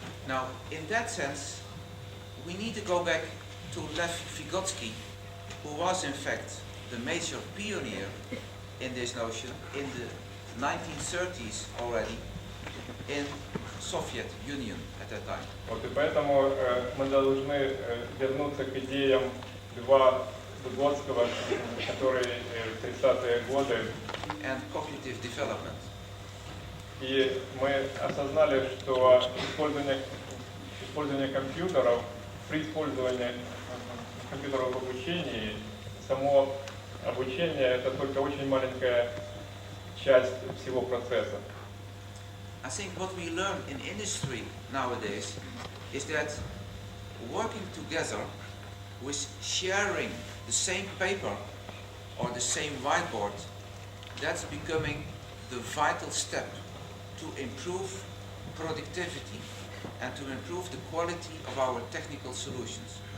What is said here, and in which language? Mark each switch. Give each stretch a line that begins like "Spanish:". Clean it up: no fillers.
English: Now, in that sense, we need to go back to Lev Vygotsky, who was in fact the major pioneer in this notion in the 1930s already in Soviet Union at that time.
Russian: Вот и поэтому мы должны вернуться к идеям Льва Выгодского, который в 30-е годы.
English: And cognitive development.
Russian: И мы осознали, что использование компьютеров, при использовании компьютеров в обучении, само обучение это только очень маленькая часть всего процесса.
English: I think what we learn in industry nowadays is that working together with sharing the same paper or the same whiteboard, that's becoming the vital step to improve productivity and to improve the quality of our technical solutions.